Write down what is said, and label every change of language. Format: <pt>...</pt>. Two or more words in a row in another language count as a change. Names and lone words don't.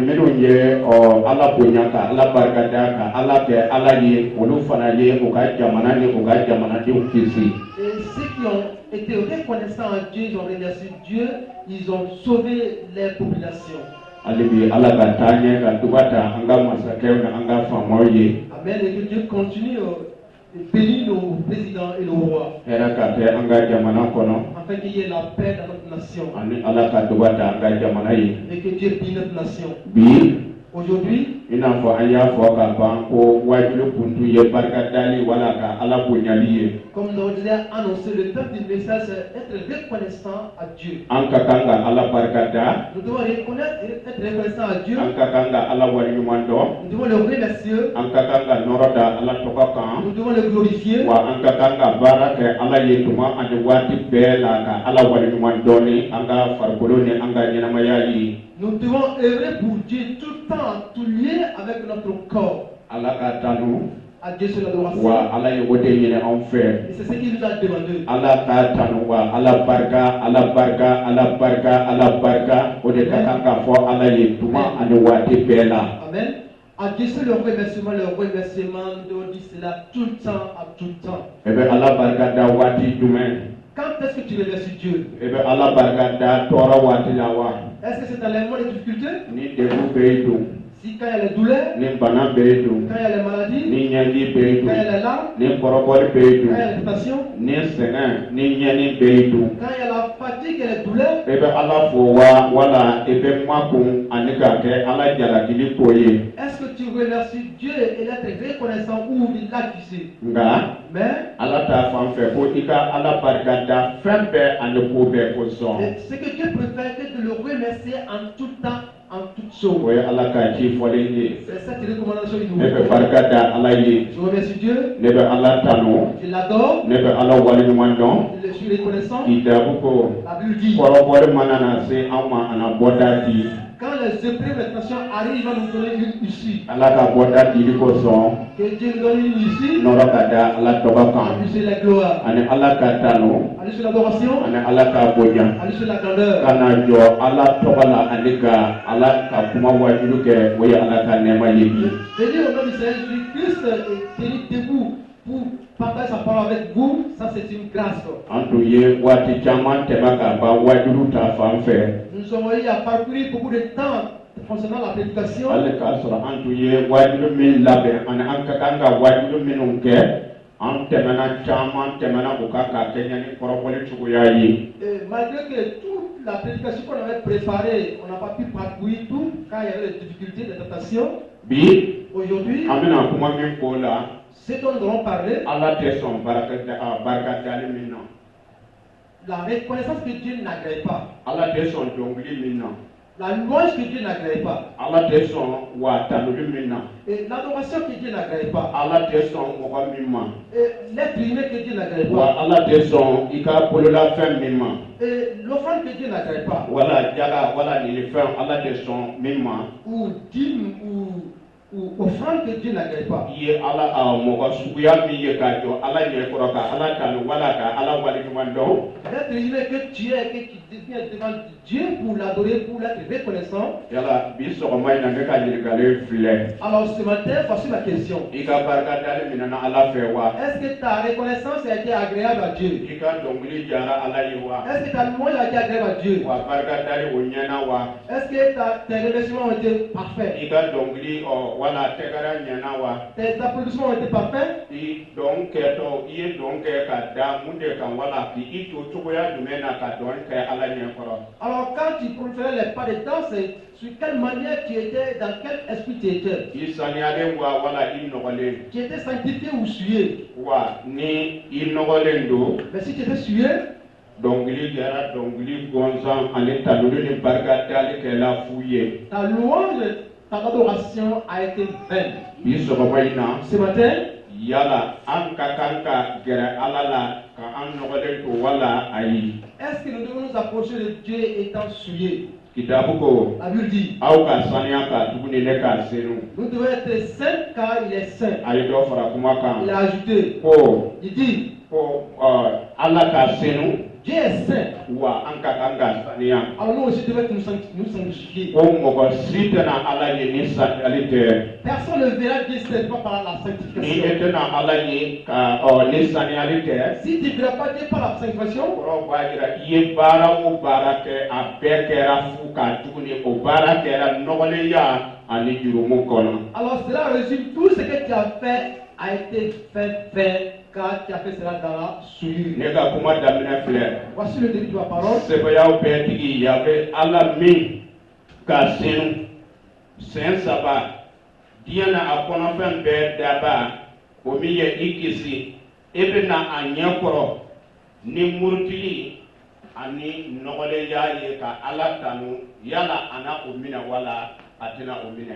<fr>Et ceux qui ont été reconnaissants à Dieu, ils ont remercié Dieu, ils ont sauvé les populations. Amen. Et que Dieu continue bénis nos présidents et nos rois,</fr> <bm>hera ka te anga jamana kono</bm> <fr>afin qu'il y ait la paix dans notre nation</fr> <bm>ani ala ka dubata anga jamana yi</bm> <fr>et que Dieu bénisse notre nation.</fr> <bm>bi</bm> <fr>Aujourd'hui,</fr> <bm>ina fɔ an y'a fɔ ka ban ko wajulu kuntu ye barika dali wala ka ala bonyali ye</bm> <fr>comme nous l'avons annoncé, le thème du message c'est être reconnaissant à Dieu.</fr> <bm>an ka kan ka ala barika da</bm> <fr>Nous devons reconnaître et être reconnaissant à Dieu.</fr> <bm>an ka kan ka ala waliɲuman dɔn</bm> <fr>Nous devons le remercier.</fr> <bm>an ka kan ka nɔrɔ da ala tɔgɔ kan</bm> <fr>Nous devons le glorifier.</fr> <bm>wa an ka kan ka baara kɛ ala ye tuma ani waati bɛɛ la ka ala waliɲuman dɔn ni an ka farikolo ni an ka ɲɛnamaya ye</bm> <fr>Nous devons œuvrer pour Dieu tout le temps, tout lié avec notre corps.</fr> <bm>ala ka tanu</bm> <fr>À Dieu sur l'adoration.</fr> <bm>wa ala ye o de ɲini anw fɛ</bm> <fr>Et c'est ce qu'il nous a demandé.</fr> <bm>ala ka tanu wa ala barika ala barika ala barika ala barika o de ka kan ka fɔ ala ye tuma ani waati bɛɛ la</bm> <fr>Amen. À Dieu sur le remerciement, nous devons dire cela tout le temps, à tout le temps.</fr> <bm>e bɛ ala barika da waati jumɛn</bm> <fr>Quand est-ce que tu remercies Dieu?</fr> <bm>e bɛ ala barika da tɔɔrɔ waati la wa</bm> <fr>Est-ce que c'est dans les moments de difficulté?</fr> <bm>ni degun bɛ yen don</bm> <fr>Si quand il y a les douleurs,</fr> <bm>ni bana bɛ yen don</bm> <fr>quand il y a les maladies,</fr> <bm>ni ɲɛdi bɛ yen</bm> <fr>quand il y</fr> <bm>don</bm> <fr>a les larmes,</fr> <bm>ni kɔrɔbɔli bɛ yen</bm> <fr>quand il y</fr> <bm>don</bm> <fr>a les tentations,</fr> <bm>ni sɛgɛn ni ɲɛni bɛ yen don</bm> <fr>quand il y a la fatigue et les douleurs,</fr> <bm>e bɛ ala fo wa wala e bɛ makun ani ka kɛ ala jalakili ko ye</bm> <fr>est-ce que tu remercies Dieu et d'être reconnaissant ou il l'a quitté?</fr> <bm>nka</bm> <fr>Mais</fr> <bm>ala t'a fan fɛ ko i ka ala barika da fɛn bɛɛ ani ko bɛɛ kosɔn</bm> <fr>ce que Dieu préfère que de le remercier en tout temps, en toutes choses.</fr> <bm>o ye ala ka ci fɔlen ye</bm> <fr>C'est cette recommandation qu'il nous</fr> <bm>ne bɛ</bm> <fr>fait.</fr> <bm>barika da ala ye</bm> <fr>Je remercie Dieu,</fr> <bm>ne bɛ ala tanu</bm> <fr>je l'adore,</fr> <bm>ne bɛ ala waleɲuman dɔn</bm> <fr>je suis reconnaissant.</fr> <bm>kitabu ko</bm> <fr>La Bible dit,</fr> <bm>kɔrɔbɔli mana na se an ma ana bɔda di</bm> <fr>quand les épreuves et les tensions arrivent, il va nous donner une issue.</fr> <bm>ala ka bɔda dili kosɔn</bm> <fr>Que Dieu nous donne une issue,</fr> <bm>nɔrɔ ka da ala tɔgɔ</bm> <fr>à</fr> <bm>kan</bm> <fr>lui sur la gloire,</fr> <bm>ani ala ka tanu</bm> <fr>à lui sur l'adoration,</fr> <bm>ani ala ka bonya</bm> <fr>à lui sur la grandeur.</fr> <bm>kana jɔ ala tɔgɔ la ani ka ala ka kuma wajulu kɛ o ye ala ka nɛɛma ye bi</bm> <fr>Venez au nom du Seigneur Jésus-Christ et tenez debout pour partager sa parole avec vous. Ça, c'est une grâce.</fr> <bm>an tun ye waati caman tɛmɛ ka ban wajulu ta fan fɛ</bm> <fr>Nous sommes allés à parcourir beaucoup de temps concernant la prédication.</fr> <bm>hali k'a sɔrɔ an tun ye wajulu min labɛn ani an ka kan ka wajulu minnu kɛ an tɛmɛna caman tɛmɛna o kan k'a kɛ ɲani kɔrɔbɔli cogoya ye</bm> <fr>Et malgré que toute la prédication qu'on avait préparée, on n'a pas pu parcourir tout, car il y avait des difficultés, des tentations.</fr> <bm>bi</bm> <fr>Aujourd'hui,</fr> <bm>an bɛna kuma min k'o la</bm> <fr>ce dont nous allons parler,</fr> <bm>ala tɛ sɔn barika dali min na</bm> <fr>la reconnaissance que Dieu n'agrée pas,</fr> <bm>ala tɛ sɔn dɔnkili min na</bm> <fr>la louange que Dieu n'agrée pas,</fr> <bm>ala tɛ sɔn wa tanuli min na</bm> <fr>et l'adoration que Dieu n'agrée pas,</fr> <bm>ala tɛ sɔn mɔgɔ min ma</bm> <fr>et l'être humain que Dieu n'agrée</fr> <bm>wa</bm> <fr>pas,</fr> <bm>ala tɛ sɔn i ka bololafɛn min ma</bm> <fr>et l'offrande que Dieu n'agrée pas,</fr> <bm>wala jaga wala ninifɛn ala tɛ sɔn min ma</bm> <fr>ou dîme ou offrande que Dieu n'agrée pas.</fr> <bm>i ye ala mɔgɔ suguya min ye k'a jɔ ala ɲɛkɔrɔ ka ala tanu wala ka ala waleɲuman dɔn</bm> <fr>L'être humain que tu es, que tu deviens devant Dieu pour l'adorer, pour l'être reconnaissant.</fr> <bm>yala bi sɔgɔma in na ne ka ɲininkali filɛ</bm> <fr>Alors ce matin, voici ma question.</fr> <bm>i ka barika dali minɛna ala fɛ wa</bm> <fr>Est-ce que ta reconnaissance a été agréable à Dieu?</fr> <bm>i ka dɔnkili jara ala ye wa</bm> <fr>Est-ce que ta louange a été agréable à Dieu?</fr> <bm>wa barika dali o ɲɛna wa</bm> <fr>Est-ce que tes remerciements ont été parfaits?</fr> <bm>i ka dɔnkili wala tɛgɛra ɲɛna wa</bm> <fr>Tes applaudissements ont été parfaits?</fr> <bm>i dɔn kɛtɔ i ye dɔn kɛ ka da mun de kan wala k'i to cogoya jumɛn na ka dɔn kɛ ala ɲɛkɔrɔ</bm> <fr>Alors quand tu proférais les pas de danse, sur quelle manière tu étais, dans quel esprit tu étais?</fr> <bm>i saniyalen wa wala i nɔgɔlen</bm> <fr>Tu étais sanctifié ou souillé?</fr> <bm>wa ni i nɔgɔlen don</bm> <fr>Mais si tu étais souillé,</fr> <bm>dɔnkili kɛra dɔnkili gɔnsan ani tanuli ni barika dali kɛla fu ye</bm> <fr>ta louange, ta adoration a été vaine.</fr> <bm>bi sɔgɔma in na</bm> <fr>Ce matin,</fr> <bm>yala an ka kan ka gɛrɛ ala la ka an nɔgɔlen to wala ayi</bm> <fr>est-ce que nous devons nous approcher de Dieu étant souillés?</fr> <bm>kitabu ko</bm> <fr>La Bible dit,</fr> <bm>aw ka saniya ka tuguni ne ka senu</bm> <fr>nous devons être saints car il est saint.</fr> <bm>a ye dɔ fara kuma</bm> <fr>Il</fr> <bm>kan</bm> <fr>a ajouté,</fr> <bm>ko</bm> <fr>il dit,</fr> <bm>ala ka senu</bm> <fr>Dieu est saint.</fr> <bm>wa an ka kan ka saniya</bm> <fr>Alors nous aussi devons nous sanctifier.</fr> <bm>ko mɔgɔ si tɛna ala ye ni saniyali tɛ</bm> <fr>Personne ne verra Dieu seulement par la</fr> <bm>ni</bm> <fr>sanctification.</fr> <bm>e tɛna ala ye ka ni saniyali tɛ</bm> <fr>Si tu ne verras pas Dieu par la sanctification,</fr> <bm>kɔrɔ b'a jira i ye baara o baara kɛ a bɛɛ kɛra fu ka tuguni o baara kɛra nɔgɔlenya ani jurumu kɔnɔ</bm> <fr>alors cela résume tout ce que tu as fait a été fait car tu as fait cela dans la souillure.</fr> <bm>ne ka kuma daminɛ filɛ</bm> <fr>Voici le début de la parole.</fr> <bm>sɛbɛyaw bɛɛ tigi yabe ala min ka senu sɛn saba diɲɛ na a kɔnɔfɛn bɛɛ daba o min ye i kisi e bɛ na a ɲɛ kɔrɔ ni murutili ani nɔgɔlenya ye ka ala tanu yala a na o minɛ wala a tɛna o minɛ.</bm>